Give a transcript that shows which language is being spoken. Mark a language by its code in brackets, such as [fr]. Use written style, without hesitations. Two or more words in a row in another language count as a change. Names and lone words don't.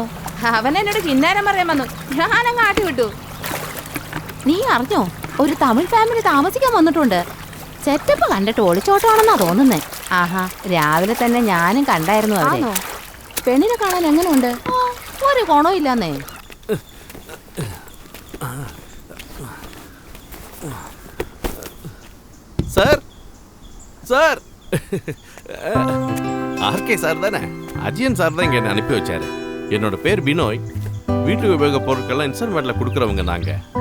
[ml] അവൻ എന്നോട് കിന്നാരം പറയാൻ വന്നു. ഞാനങ്ങ് ആട്ടി വിട്ടു. നീ അറിഞ്ഞോ, ഒരു തമിഴ് ഫാമിലി താമസിക്കാൻ വന്നിട്ടുണ്ട്. സെറ്റപ്പ് കണ്ടിട്ട് ഒളിച്ചോട്ടമാണെന്നാ തോന്നുന്നേ. ആഹാ, രാവിലെ തന്നെ ഞാനും കണ്ടായിരുന്നു അവരെ. പെണ്ണിനെ കാണാൻ എങ്ങനെയുണ്ട്? ഒരു ഗുണവും ഇല്ലാന്നേ. [ta] சார் சார் ஆர்கே சார் தானே? அஜயன் சார் தான் இங்கே என்னை அனுப்பி வச்சாரு. என்னோட பேர் பினோய். வீட்டு உபயோக பொருட்கள்லாம் இன்ஸ்டால்மெண்ட்டில் கொடுக்குறவங்க நாங்கள்.